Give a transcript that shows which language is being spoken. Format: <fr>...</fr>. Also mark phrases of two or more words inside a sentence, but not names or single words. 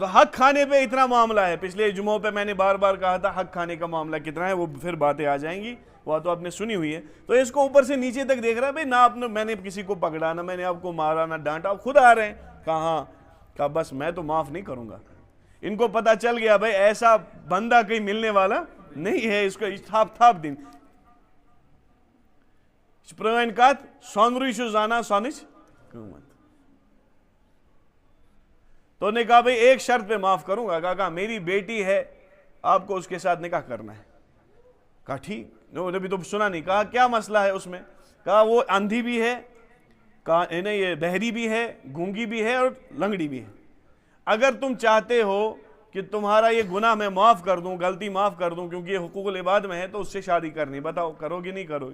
<ur>حق کھانے پہ اتنا معاملہ ہے، پچھلے جمعوں پہ میں نے بار بار کہا تھا حق کھانے کا معاملہ کتنا ہے، وہ پھر باتیں آ جائیں گی، وہ تو آپ نے سنی ہوئی ہے۔ تو اس کو اوپر سے نیچے تک دیکھ رہا ہے، بھائی نہ میں نے کسی کو پکڑا، نہ میں نے آپ کو مارا، نہ ڈانٹا، آپ خود آ رہے ہیں، کہاں کہا بس میں تو معاف نہیں کروں گا۔ ان کو پتا چل گیا بھائی ایسا بندہ کہیں ملنے والا نہیں ہے، اس کو تھاپ دن</ur> <ks>پرٲنۍ کتھ سۄنرٕے چھُ زانان سۄنٕچ قۭمت۔</ks> <ur>تو انہوں نے کہا بھئی ایک شرط پہ معاف کروں گا، کہا میری بیٹی ہے، آپ کو اس کے ساتھ نکاح کرنا ہے۔ کہا ٹھیک، انہوں نے بھی تو سنا نہیں، کہا کیا مسئلہ ہے اس میں؟ کہا وہ اندھی بھی ہے، کہا یہ بہری بھی ہے، گونگی بھی ہے اور لنگڑی بھی ہے، اگر تم چاہتے ہو کہ تمہارا یہ گناہ میں معاف کر دوں، غلطی معاف کر دوں، کیونکہ یہ</ur> <ar>حقوق العباد</ar> <ur>میں ہے، تو اس سے شادی کرنی، بتاؤ کرو گی نہیں کرو گی؟</ur>